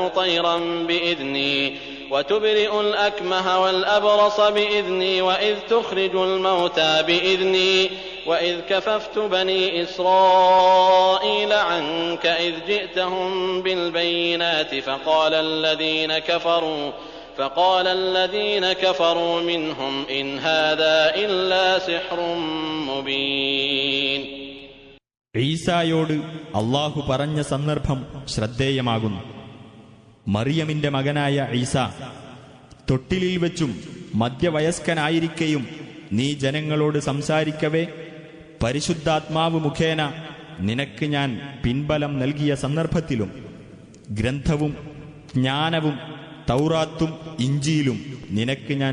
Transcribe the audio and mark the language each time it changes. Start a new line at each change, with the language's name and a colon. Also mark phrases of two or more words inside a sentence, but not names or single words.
Arabic: طيرا بإذني وتبرئ الأكمه والأبرص بإذني وإذ تخرج الموتى بإذني وإذ كففت بني إسرائيل عنك إذ جئتهم بالبينات فقال الذين كفروا منهم إن هذا إلا سحر مبين.
Malayalam: ഈസായോട് അല്ലാഹു പറഞ്ഞ സന്ദർഭം ശ്രദ്ധേയമാകുന്നു. മറിയമിന്റെ മകനായ ഈസ തൊട്ടിലിൽ വെച്ചും മധ്യവയസ്കനായിരിക്കെയും നീ ജനങ്ങളോട് സംസാരിക്കവേ പരിശുദ്ധാത്മാവ് മുഖേന നിനക്ക് ഞാൻ പിൻബലം നൽകിയ സന്ദർഭത്തിലും ഗ്രന്ഥവും ജ്ഞാനവും തൗറാത്തും ഇഞ്ചീലും നിനക്ക് ഞാൻ